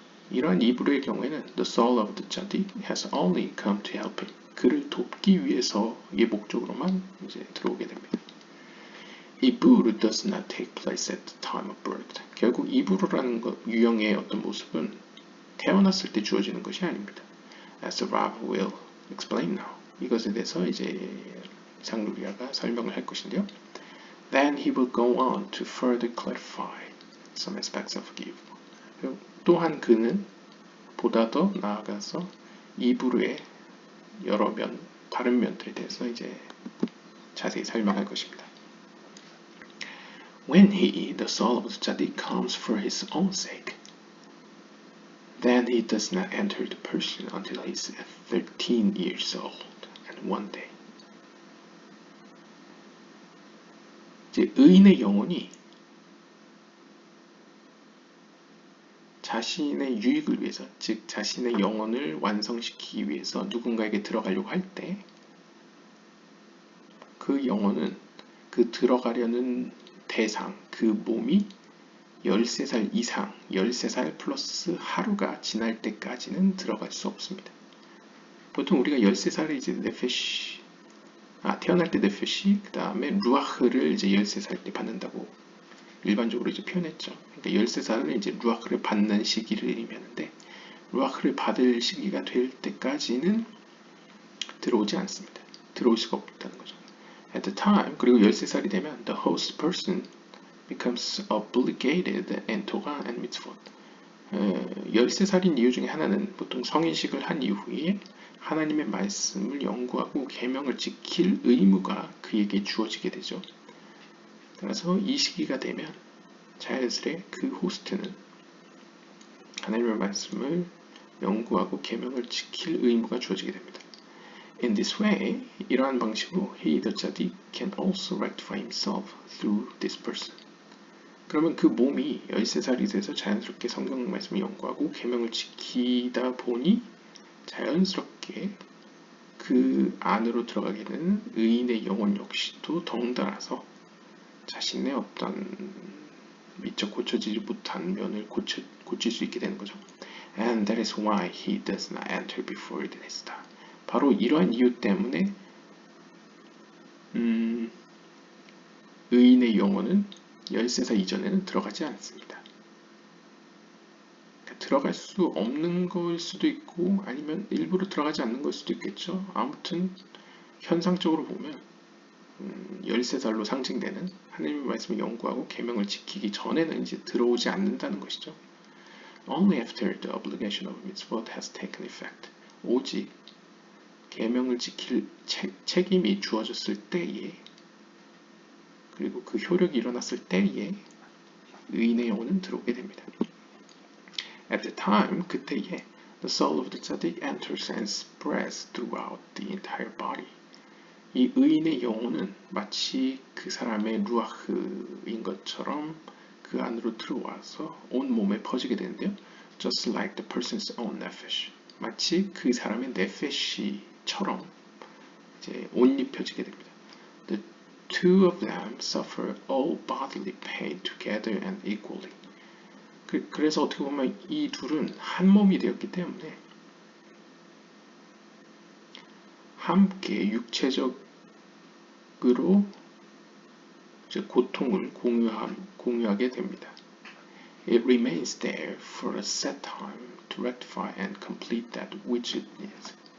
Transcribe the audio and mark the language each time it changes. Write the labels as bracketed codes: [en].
[ko] 이러한 이브르의 경우에는 [en] the soul of the tzaddik has only come to help him. [ko] 그를 돕기 위해서의 목적으로만 이제 들어오게 됩니다. [en] 이브르 does not take place at the time of birth. [ko] 결국 이브르라는 유형의 어떤 모습은 태어났을 때 주어지는 것이 아닙니다. [en] As the Rav will explain now. [ko] 이것에 대해서 이제 상루리아가 설명을 할 것인데요. [en] Then he will go on to further clarify some aspects of 이브르. [ko] 또한 그는 보다 더 나아가서 이브르의 여러 다른 면들에 대해서 이제 자세히 설명할 것입니다. [en] When he, the soul of the tzaddik, comes for his own sake, then he does not enter the person until he is 13 years old and one day. [ko] 이제 의인의 영혼이 자신의 유익을 위해서, 즉 자신의 영혼을 완성시키기 위해서 누군가에게 들어가려고 할 때 그 영혼은 그 들어가려는 대상, 그 몸이 13살 이상, 13살 플러스 하루가 지날 때까지는 들어갈 수 없습니다. 보통 우리가 13살에 이제 네페시, 태어날 때 네페시, 그 다음에 루아흐를 이제 13살 때 받는다고 일반적으로 이제 표현했죠. 그러니까 13살은 이제 루아흐를 받는 시기를 의미하는데, 루아흐를 받을 시기가 될 때까지는 들어오지 않습니다. 들어올 수가 없다는 거죠. [en] At the time, [ko] 그리고 13살이 되면 [en] the host person becomes obligated in Torah and mitzvot. [ko] 13살인 이유 중에 하나는 보통 성인식을 한 이후에 하나님의 말씀을 연구하고 계명을 지킬 의무가 그에게 주어지게 되죠. 그래서 이 시기가 되면 자연스레 그 호스트는 하나님의 말씀을 연구하고 계명을 지킬 의무가 주어지게 됩니다. [en] In this way, [ko] 이러한 방식으로 [en] he, the tzaddik, can also rectify himself through this person. [ko] 그러면 그 몸이 13살이 돼서 자연스럽게 성경 말씀을 연구하고 계명을 지키다 보니 자연스럽게 그 안으로 들어가게 되는 의인의 영혼 역시도 덩달아서 자신의 어떤 미처 고쳐지지 못한 면을 고칠 수 있게 되는 거죠. [en] And that is why he does not enter before his time. [ko] 바로 이러한 이유 때문에 의인의 영혼은 13살 이전에는 들어가지 않습니다. 그러니까 들어갈 수 없는 걸 수도 있고 아니면 일부러 들어가지 않는 걸 수도 있겠죠. 아무튼 현상적으로 보면 13살로 상징되는 하나님의 말씀을 연구하고 계명을 지키기 전에는 이제 들어오지 않는다는 것이죠. [en] Only after the obligation of mitzvot has taken effect. [ko] 오직 계명을 지킬 책임이 주어졌을 때에, 그리고 그 효력이 일어났을 때에 의인의 영혼은 들어오게 됩니다. [en] At the time, [ko] 그때에 [en] the soul of the tzaddik enters and spreads throughout the entire body. [ko] 이 의인의 영혼은 마치 그 사람의 루아흐인 것처럼 그 안으로 들어와서 온 몸에 퍼지게 되는데요. [en] Just like the person's own nefesh. [ko] 마치 그 사람의 네페시처럼 이제 옷 입혀지게 됩니다. [en] The two of them suffer all bodily pain together and equally. [ko] 그래서 어떻게 보면 이 둘은 한 몸이 되었기 때문에 함께 육체적으로 이제 고통을 공유하게 됩니다. [en] It remains there for a set time to rectify and complete that which it needs.